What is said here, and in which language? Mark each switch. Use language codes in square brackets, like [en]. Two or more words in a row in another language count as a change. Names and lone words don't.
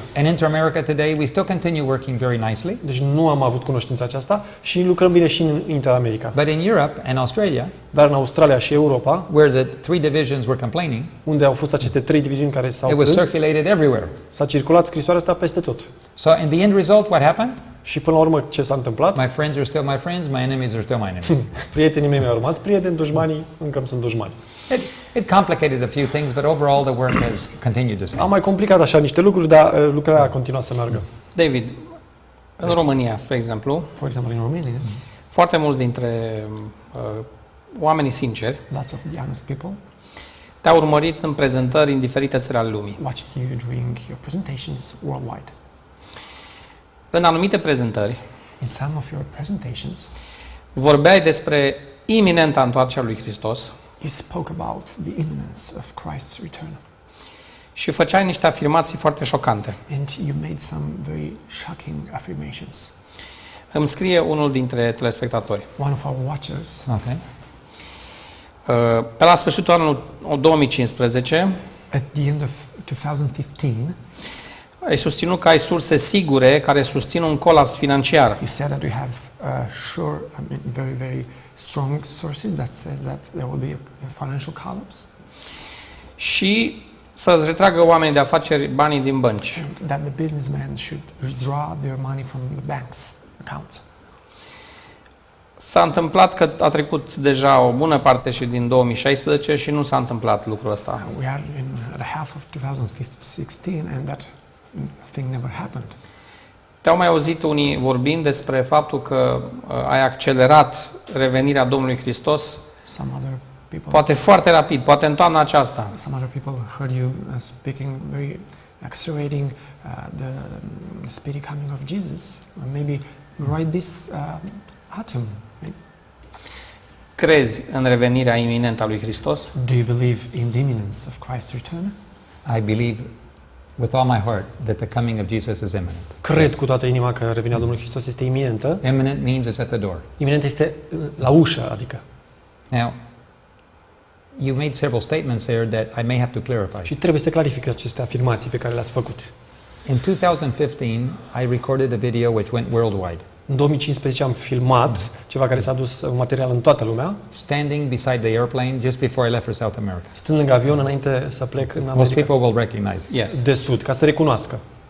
[en] In Inter-America today, we still continue working very nicely. [ro] Deci nu am avut cunoștința aceasta și lucrăm bine și în Inter-America. [en] But in Europe and Australia, [ro] Dar în Australia și Europa, [en] where the three divisions were complaining, [ro] unde au fost aceste 3 diviziuni care s-au [en] it was [ro] plâns, [en] circulated everywhere. [ro] s-a circulat scrisoarea asta peste tot. [en] So in the end result, what happened? [ro] Și până la urmă ce s-a întâmplat? [en] My friends are still my friends, my enemies are still my enemies. [ro] Prietenii mei mi-au rămas prieteni, dușmanii încă sunt dușmani. [en] It complicated a few things, but overall the work has continued the same. [ro] Am mai complicat așa niște lucruri, dar lucrarea a continuat să meargă. David, În România, spre exemplu, [en] For example, in Romania, [ro] foarte mulți dintre oamenii sinceri [en] lots of the honest people [ro] te-au urmărit în prezentări în diferite țări ale lumii. [en] watched you during your presentations worldwide. [ro] În anumite prezentări [en] In some of your presentations, [ro] vorbeai despre iminenta întoarcere a lui Hristos [en] you spoke about the imminence of Christ's return. [ro] și făceai niște afirmații foarte șocante. [en] And you made some very shocking affirmations. [ro] Îmi scrie unul dintre telespectatori. [en] One of our watchers, Okay. [ro] Pe la sfârșitul anului 2015 [en] at the end of 2015, [ro] ai susținut că ai surse sigure care susțin un colaps financiar. [en] you said that we have very, very strong sources that says that there will be a financial collapse, [ro] Și să-ți retragă oamenii de afaceri banii din bănci. [en] that the businessmen should withdraw their money from the bank's accounts. [ro] S-a întâmplat că a trecut deja o bună parte și din 2016 și nu s-a întâmplat lucrul ăsta. [en] We are in the half of 2016 and that thing never happened. [ro] Te-au mai auzit unii vorbind despre faptul că ai accelerat revenirea Domnului Hristos, [en] Some other people [ro] poate foarte rapid, poate în toamna aceasta. [en] Some other people heard you speaking very accelerating the speedy coming of Jesus, or maybe right this autumn. [ro] Crezi în revenirea iminentă a lui Hristos? [en] Do you believe in the imminence of Christ's return? I believe with all my heart that the coming of Jesus is imminent. [ro] Cred cu toată inima că revenirea Domnului Hristos este iminentă. [en] Imminent means it's at the door. [ro] Iminentă este la ușă, adică. [en] Now, you made several statements there that I may have to clarify. [ro] Și trebuie să clarific aceste afirmații pe care le-ați făcut. [en] In 2015, I recorded a video which went worldwide, [ro] În 2015 am filmat ceva care s-a dus un material în toată lumea, [en] standing beside the airplane just before I left for South America. [ro] stând lângă avion înainte să plec în [en] Most America people will recognize. Yes. [ro] de Sud, ca să recunoască.